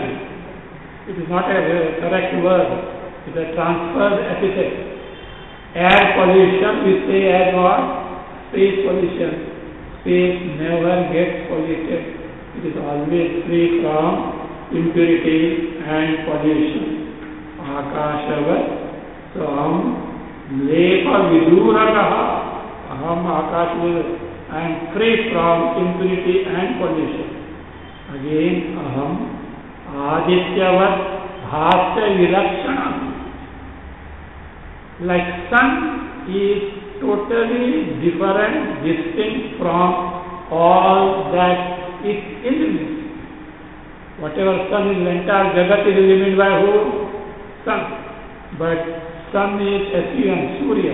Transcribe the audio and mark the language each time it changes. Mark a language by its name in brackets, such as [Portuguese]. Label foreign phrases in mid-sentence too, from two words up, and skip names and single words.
[English] It is not a correct word. It is a transferred epithet. Air pollution we say as what? Space pollution. Space never gets polluted. It is always free from impurity and pollution. [Sanskrit] Akashavat. So lepa viduragaha. Aham akashavat. [English] I am free from impurity and pollution. Again, [Sanskrit] aham adityavat bhasya vilakshana. [English] Like sun is totally different, distinct from all that it illumines. Whatever sun is, the entire Jagat is illuminated by who? Sun. But sun is SUN, Surya.